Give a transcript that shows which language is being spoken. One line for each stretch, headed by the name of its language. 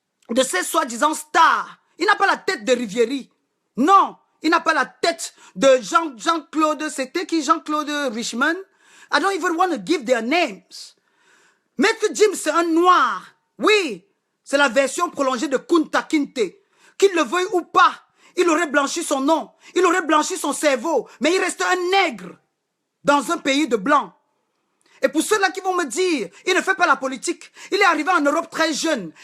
French: De ces soi-disant stars. Il n'a pas la tête de Rivieri. Non, il n'a pas la tête de Jean-Claude, c'était qui Jean-Claude Richman?
English: I don't even want to give their names.
French: Maître Gims, c'est un noir. Oui, c'est la version prolongée de Kunta Kinte. Qu'il le veuille ou pas, il aurait blanchi son nom, il aurait blanchi son cerveau, mais il reste un nègre dans un pays de blancs. Et pour ceux-là qui vont me dire, il ne fait pas la politique, il est arrivé en Europe très jeune.